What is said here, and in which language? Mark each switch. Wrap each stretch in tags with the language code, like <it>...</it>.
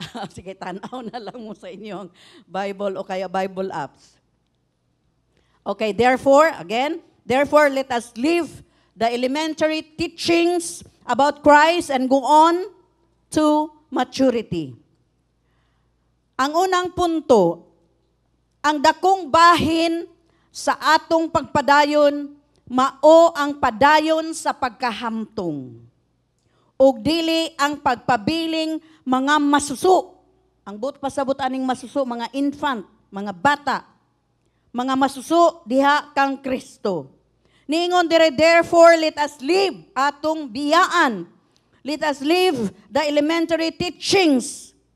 <ceb>Sige, tanaw na lang mo sa inyong Bible o kaya Bible apps.</ceb> <en>Okay, therefore, again, therefore, let us leave the elementary teachings about Christ and go on to maturity.</en> <ceb>Ang unang punto, ang dakong bahin sa atong pagpadayon, mao ang padayon sa pagkahamtong. Ug dili ang pagpabiling mga masuso. Ang buot pasabot aning masuso, mga infant, mga bata, mga masuso diha kang Kristo. Ningon dire,</ceb> <en>therefore let us live</en> <ceb>atong biyaan.</ceb> <en>Let us live the elementary teachings.</en>